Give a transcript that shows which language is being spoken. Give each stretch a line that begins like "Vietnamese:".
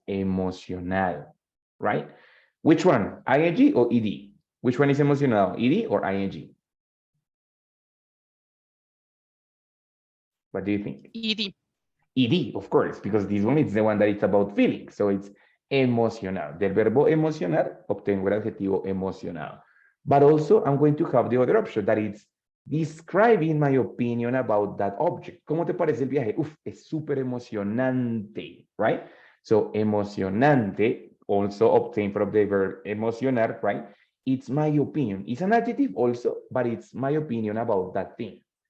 English: Emocionado, right? Which one, ing or ed? Which one is emocionado, ed or ing? What do you think? ED. ed, of course, because this one is the one that it's about feeling. So it's emocionado.
Spanish: Del verbo emocionar, obtengo el adjetivo emocionado.
English: But also, I'm going to have the other option, that it's describing my opinion about that object.
Spanish: ¿Cómo te parece el viaje? Uf, es súper emocionante,
English: right? So, emocionante, also obtained from the verb emocionar, right? It's my opinion. It's an adjective also, but it's my opinion about that thing.